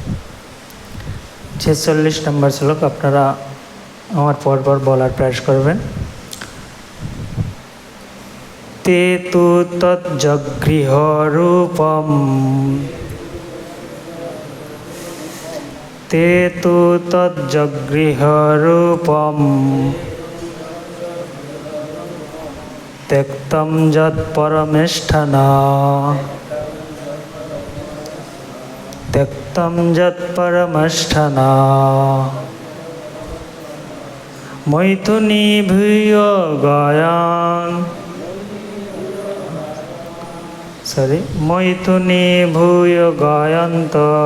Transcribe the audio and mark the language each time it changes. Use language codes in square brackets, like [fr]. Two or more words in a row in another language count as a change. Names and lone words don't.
[bn] 46 নম্বর শ্লোক আপনারা আমার পরপর বলার প্রয়াস করবেন। [sa] তে তু তজ্জগৃহ রূপম তে তু তজ্জগৃহ রূপম त्यक्तं यत्परमेष्ठना त्यक्तं यत्परमेष्ठना मैथुनी भूय गायान मैथुनी भूय गायन्त